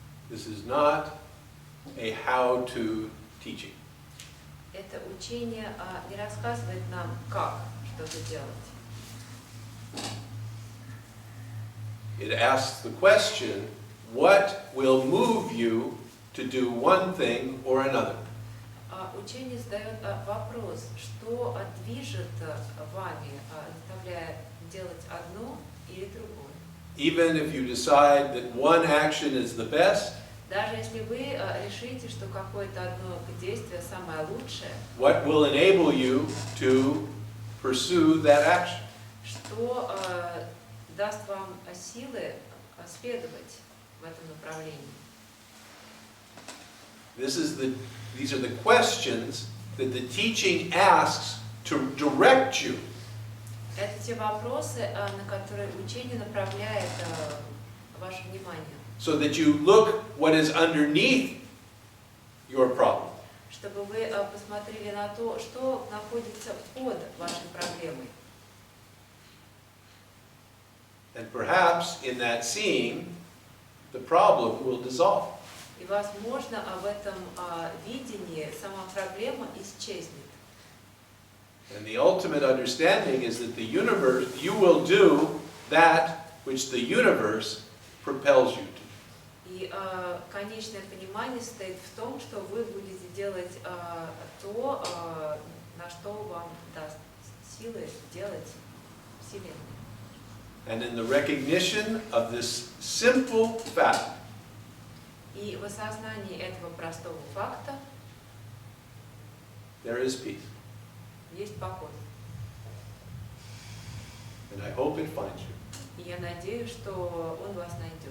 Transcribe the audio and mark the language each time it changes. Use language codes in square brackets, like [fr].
[en] This is not a how-to teaching. [ru] Это учение не рассказывает нам, как что-то делать. [en] It asks the question, what will move you to do one thing or another? [ru] Учение задает вопрос, что движет вами, заставляя делать одно или другое. [en] Even if you decide that one action is the best, [ru] Даже если вы решите, что какое-то одно действие самое лучшее, [en] what will enable you to pursue that action? [ru] что даст вам силы следовать в этом направлении? [en] These are the questions that the teaching asks to direct you. [ru] Это те вопросы, на которые учение направляет ваше внимание. [en] So that you look what is underneath your problem. [ru] Чтобы вы посмотрели на то, что находится под вашей проблемой. [en] And perhaps in that seeing, the problem will dissolve. [ru] И, возможно, в этом видении сама проблема исчезнет. [en] And the ultimate understanding is that the universe, you will do that which the universe propels you to. [ru] И конечное понимание состоит в том, что вы будете делать то, на что вам даст силы делать Вселенная. [en] And in the recognition of this simple fact, [ru] И в осознании этого простого факта [en] there is peace. [ru] есть покой. [en] And I hope it finds you. [ru] И я надеюсь, что он вас найдет.